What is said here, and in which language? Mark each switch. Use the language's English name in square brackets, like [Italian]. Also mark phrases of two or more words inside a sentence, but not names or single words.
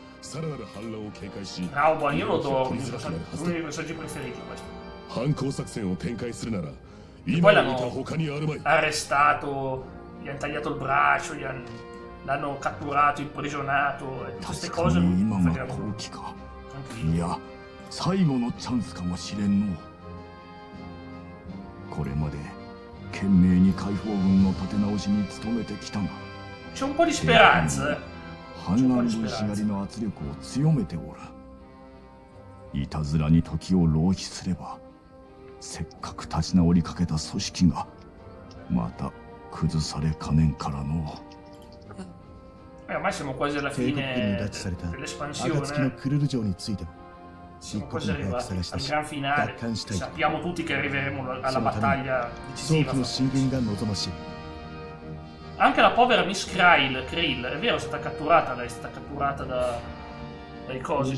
[Italian] Rauban, io lo do uno dei personaggi preferiti questo. E poi l'hanno arrestato, gli hanno tagliato il braccio, l'hanno catturato, imprigionato e tutte queste cose non fregano. Tranquillo. [Japanese] 最後のチャンスかもしれんの。これまで懸命に解放軍の立て直しに努めてきたが、 [Italian] c'è un po' di speranza. [Japanese] 反乱分子狩りの圧力を強めておる。いたずらに時を浪費すれば、せっかく立ち直りかけた組織がまた崩されかねんからの。 [Italian] ormai siamo quasi alla fine dell'espansione. Siamo quasi arrivati al gran finale. Sappiamo tutti che arriveremo alla battaglia decisiva. Anche la povera Miss Krill, è vero, è stata catturata dai cosi.